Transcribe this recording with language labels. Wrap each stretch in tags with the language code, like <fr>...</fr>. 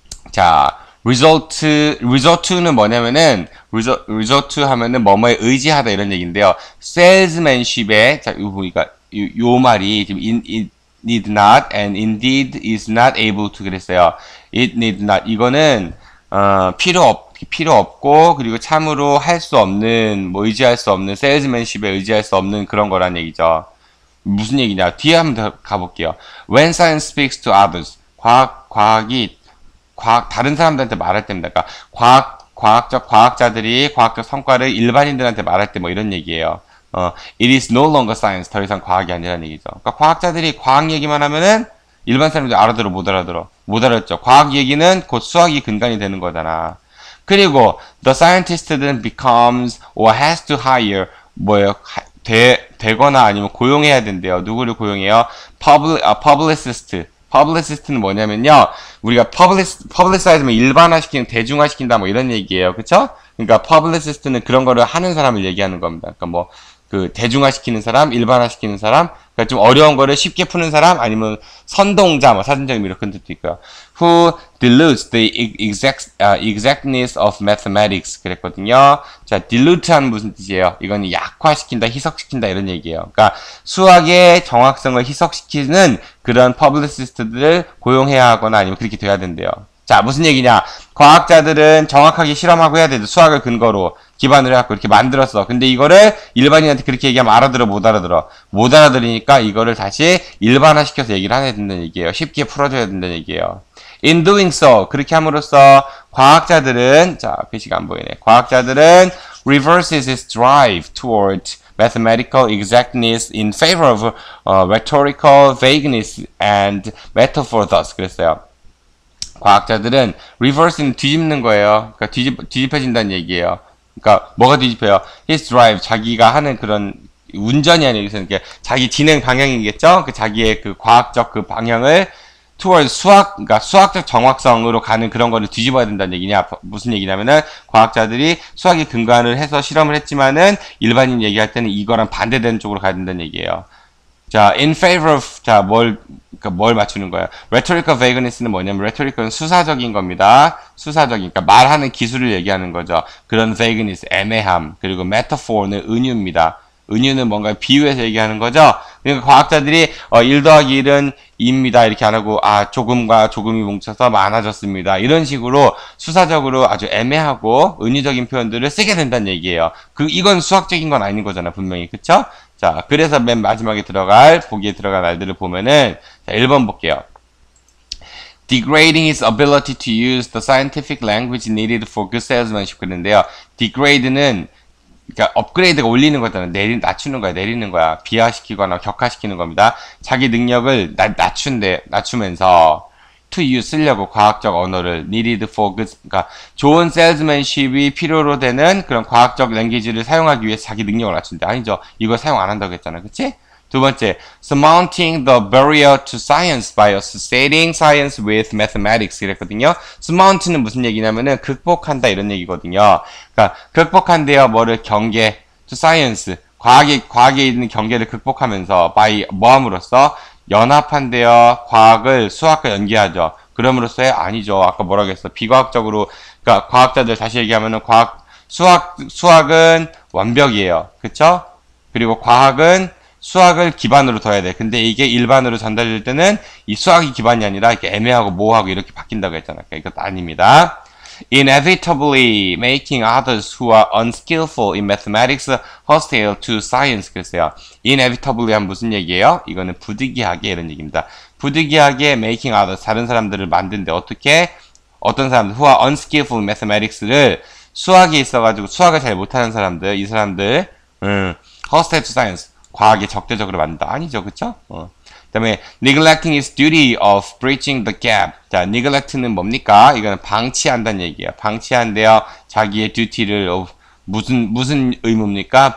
<ko>자, resort는 뭐냐면은, resort to 하면은 뭐뭐에 의지하다 이런 얘기인데요. salesmanship에, 자, 요 말이 지금</ko> <en>need not and indeed is not able to</en> <ko>그랬어요.</ko> <en>It need not.</en> <ko>이거는 필요 없고 그리고 참으로 할 수 없는 의지할 수 없는 salesmanship에 의지할 수 없는 그런 거란 얘기죠. 무슨 얘기냐? 뒤에 한번 더 가볼게요.</ko> <en>When science speaks to others.</en> <ko>과학이 다른 사람들한테 말할 때입니다. 그러니까 과학자들이 과학적 성과를 일반인들한테 말할 때 이런 얘기예요.</ko> <en>It is no longer science.</en> <ko>더 이상 과학이 아니라는 얘기죠. 그러니까 과학자들이 과학 얘기만 하면은 일반 사람들이 못 알아들어. 못 알았죠. 과학 얘기는 곧 수학이 근간이 되는 거잖아.</ko> <en>그리고 the scientist then becomes or has to hire</en> <ko>뭐예요? 되거나 아니면 고용해야 된대요. 누구를 고용해요? publicist. publicist는 뭐냐면요. 우리가 publicize면 일반화시키는, 대중화시킨다 뭐 이런 얘기예요. 그쵸? 그러니까 publicist는 그런 거를 하는 사람을 얘기하는 겁니다. 그러니까 뭐 그 대중화시키는 사람, 일반화시키는 사람, 그러니까 좀 어려운 거를 쉽게 푸는 사람, 아니면 선동자, 뭐 사전적인 이런 뜻도 있고요.</ko> <en>Who dilutes the exactness of mathematics</en> <ko>그랬거든요. 자, dilute하는 무슨 뜻이에요? 이건 약화시킨다, 희석시킨다 이런 얘기예요. 그러니까 수학의 정확성을 희석시키는 그런 publicist들을 고용해야 하거나 아니면 그렇게 돼야 된대요. 자, 무슨 얘기냐? 과학자들은 정확하게 실험하고 해야 돼. 수학을 근거로 기반으로 해갖고 이렇게 만들었어. 근데 이거를 일반인한테 그렇게 얘기하면 알아들어, 못 알아들어? 못 알아들으니까 이거를 다시 일반화시켜서 얘기를 해야 된다는 얘기예요. 쉽게 풀어줘야 된다는 얘기예요.</ko> <en>In doing so,</en> <ko>그렇게 함으로써 과학자들은, 자, 글씨가 안 보이네. 과학자들은</ko> <en>reverses its drive toward mathematical exactness in favor of rhetorical vagueness and metaphor thus.</en> <ko>그랬어요. 과학자들은 reverse는 뒤집는 거예요. 그러니까 뒤집혀진다는 얘기예요. 그러니까 뭐가 뒤집혀요? his drive, 자기가 하는 그런 운전이 아니라 이게 자기 진행 방향이겠죠? 그 자기의 그 과학적 그 방향을 toward 그러니까 수학적 정확성으로 가는 그런 거를 뒤집어야 된다는 얘기냐? 무슨 얘기냐면은 과학자들이 수학에 근거를 해서 실험을 했지만은 일반인 얘기할 때는 이거랑 반대되는 쪽으로 가야 된다는 얘기예요. 자, in favor of, 자, 그러니까 뭘 맞추는 거야? rhetorical vagueness는 뭐냐면, rhetorical은 수사적인 겁니다. 수사적인, 그러니까 말하는 기술을 얘기하는 거죠. 그런 vagueness, 애매함. 그리고 metaphor는 은유입니다. 은유는 뭔가 비유해서 얘기하는 거죠. 그러니까 과학자들이 1 더하기 1은 2입니다. 이렇게 안 하고, 조금과 조금이 뭉쳐서 많아졌습니다. 이런 식으로 수사적으로 아주 애매하고 은유적인 표현들을 쓰게 된다는 얘기예요. 이건 수학적인 건 아닌 거잖아, 분명히. 그쵸? 자, 그래서 맨 마지막에 보기에 들어갈 말들을 보면은, 자, 1번 볼게요.</ko> <en>Degrading his ability to use the scientific language needed for good salesmanship.</en> <ko>그런데요, degrade는, 그러니까 업그레이드가 올리는 거잖아요. 낮추는 거야, 내리는 거야. 비하시키거나 격하시키는 겁니다. 자기 능력을 낮추면서, to use, 쓰려고 과학적 언어를</ko> <en>needed for good,</en> <ko>그러니까 좋은 salesmanship이 필요로 되는 그런 과학적 랭귀지를 사용하기 위해서 자기 능력을 낮춘대. 아니죠. 이거 사용 안 한다고 했잖아. 그치?</ko> <en>두 번째, surmounting the barrier to science by associating science with mathematics</en> <ko>이랬거든요. surmount는 무슨 얘기냐면은 극복한다 이런 얘기거든요. 그러니까 극복한대요. 뭐를 경계, to science, 과학에 있는 경계를 극복하면서 by 뭐함으로써 연합한대요. 과학을 수학과 연계하죠. 그럼으로써요? 아니죠. 아까 뭐라고 했어? 비과학적으로, 그러니까 과학자들 다시 얘기하면은 수학은 완벽이에요. 그쵸? 그리고 과학은 수학을 기반으로 둬야 돼. 근데 이게 일반으로 전달될 때는 이 수학이 기반이 아니라 이렇게 애매하고 모호하고 이렇게 바뀐다고 했잖아요. 그러니까 이것도 아닙니다.</ko> <en>Inevitably making others who are unskillful in mathematics hostile to science.</en> <ko>그랬어요. Inevitably 한 무슨 얘기예요? 이거는 부득이하게 이런 얘기입니다. 부득이하게</ko> <en>making others,</en> <ko>다른 사람들을 만든데 어떻게? 어떤 사람들,</ko> <en>who are unskillful in mathematics</en> <ko>를 수학에 있어가지고 수학을 잘 못하는 사람들, 이 사람들, hostile to science, 과학에 적대적으로 만든다. 아니죠, 그쵸? 그 다음에</ko> <en>neglecting his duty of bridging the gap.</en> <ko>자, neglect는 뭡니까? 이거는 방치한다는 얘기예요. 방치한대요. 자기의 duty를 무슨 의무입니까?</ko>